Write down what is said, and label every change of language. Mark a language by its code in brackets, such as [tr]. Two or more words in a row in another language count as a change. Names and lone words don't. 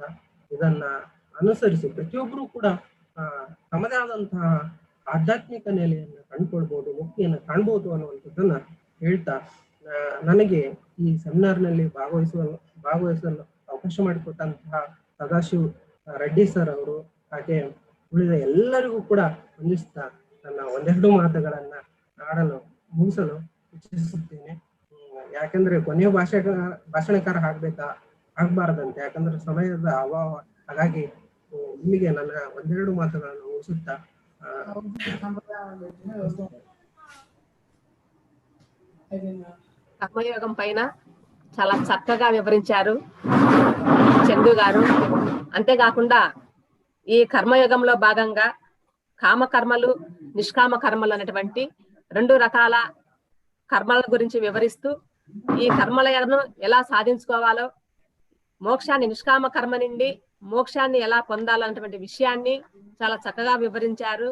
[kn] ಇದನ್ನ ಅನುಸರಿಸಿ ಪ್ರತಿಯೊಬ್ಬರು ಕೂಡ ತಮ್ಮದೇ ಆದಂತಹ ಆಧ್ಯಾತ್ಮಿಕ ನೆಲೆಯನ್ನು ಕಂಡುಕೊಳ್ಬಹುದು, ಮುಕ್ತಿಯನ್ನು ಕಾಣ್ಬೋದು ಅನ್ನುವಂಥದ್ದನ್ನ ಹೇಳ್ತಾ ನನಗೆ ಈ ಸೆಮಿನಾರ್ನಲ್ಲಿ ಭಾಗವಹಿಸಲು ಅವಕಾಶ ಮಾಡಿಕೊಟ್ಟಂತಹ ಸದಾಶಿವ್ ರೆಡ್ಡಿ ಸರ್ ಅವರು ಹಾಗೆ ಉಳಿದ ಎಲ್ಲರಿಗೂ ಕೂಡ ವಂದಿಸ್ತಾ ನನ್ನ ಒಂದೆರಡು ಮಾತುಗಳನ್ನ ಮುಗಿಸಲು ಇಚ್ಛಿಸುತ್ತೇನೆ. ಯಾಕಂದ್ರೆ ಕೊನೆಯ ಭಾಷಣಕಾರ ಆಗ್ಬಾರ್ದಂತೆ, ಯಾಕಂದ್ರೆ ಸಮಯದ ಅಭಾವ. ಹಾಗಾಗಿ ಇಲ್ಲಿಗೆ ನನ್ನ ಒಂದೆರಡು ಮಾತುಗಳನ್ನು ಮುಗಿಸುತ್ತಾ [te] కర్మయోగం పైన చాలా చక్కగా వివరించారు చందు గారు. అంతేకాకుండా ఈ కర్మయోగంలో భాగంగా కామకర్మలు, నిష్కామ కర్మలు అనేటువంటి 2 రకాల కర్మల గురించి వివరిస్తూ ఈ కర్మలను ఎలా సాధించుకోవాలో, మోక్షాన్ని నిష్కామ కర్మ నుండి మోక్షాన్ని ఎలా పొందాలన్నటువంటి విషయాన్ని చాలా చక్కగా వివరించారు.